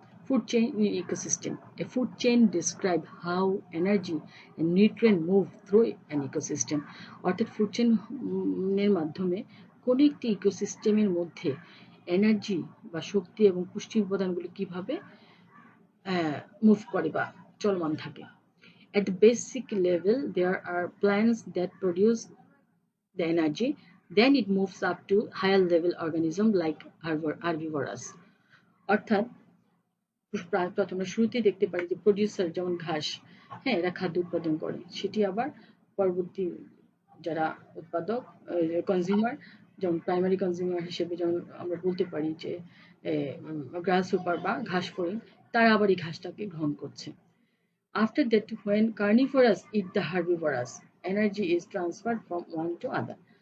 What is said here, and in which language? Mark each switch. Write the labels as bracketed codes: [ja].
[en] Food chain in ecosystem. A food chain describe how energy and nutrient move through an ecosystem. [bn] অর্থাৎ food চেইনের মাধ্যমে কোন একটি ইকোসিস্টেমের মধ্যে energy বা শক্তি এবং পুষ্টি উপাদানগুলি কিভাবে মুভ করে বা চলমান থাকে। [en] At the basic level, there are plants that produce the energy, then it moves up to higher level organism like herbivores. [bn] অর্থাৎ প্রথমে শুরুতেই দেখতে পারি যে প্রডিউসার যেমন ঘাস, হ্যাঁ, এরা খাদ্য উৎপাদন করে, সেটি আবার পরবর্তী যারা উৎপাদক কনজিউমার, যেমন প্রাইমারি কনজিউমার হিসেবে যেমন আমরা বলতে পারি যে গ্রাস সুপার বা ঘাস ফড়িং, তারা আবার এই ঘাসটাকে গ্রহণ করছে। [en] After that, when carnivorous eat the herbivorous, energy is transferred from one to other.